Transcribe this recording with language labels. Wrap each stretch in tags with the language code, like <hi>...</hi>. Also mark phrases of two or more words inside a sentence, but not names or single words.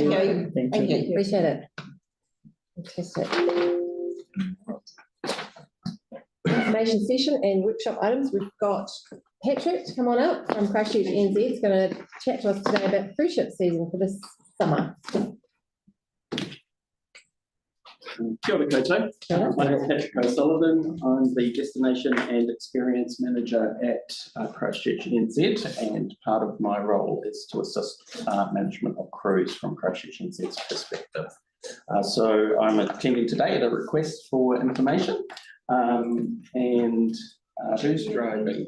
<en>Thank time. you. Thank you. Appreciate it. Fantastic. Information session and workshop items. We've got Patrick to come on up from Christchurch NZ. He's going to chat to us today about cruise ship season for this summer.</en> <mi>Kia ora koutou.</mi> <en>My name is Patrick O'Sullivan. I'm the Destination and Experience Manager at Christchurch NZ, and part of my role is to assist management of cruise from Christchurch NZ's perspective. So I'm attending today at a request for information, and who's driving?</en>